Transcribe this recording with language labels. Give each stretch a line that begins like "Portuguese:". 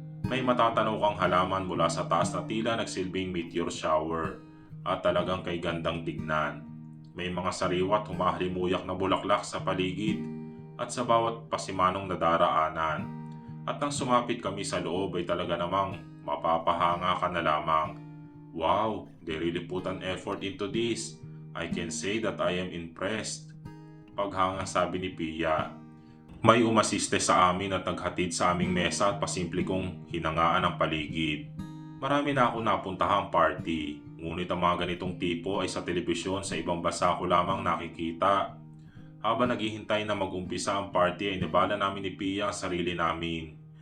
Filipino: May matatanaw kang halaman mula sa taas na tila nagsilbing meteor shower at talagang kay gandang tignan. May mga sariwat humahalimuyak na bulaklak sa paligid at sa bawat pasimanong nadaraanan. At nang sumapit kami sa loob ay talaga namang mapapahanga ka na lamang.
English: Wow, they really put an effort into this. I can say that I am impressed.
Filipino: Paghanga sabi ni Pia. May umasiste sa amin at naghatid sa aming mesa at pasimple kong hinangaan ang paligid. Marami na ako napuntahang party. Ngunit ang mga ganitong tipo ay sa telebisyon sa ibang bansa ko lamang nakikita. Habang naghihintay na mag-umpisa ang party ay nabala namin ni Pia ang sarili namin.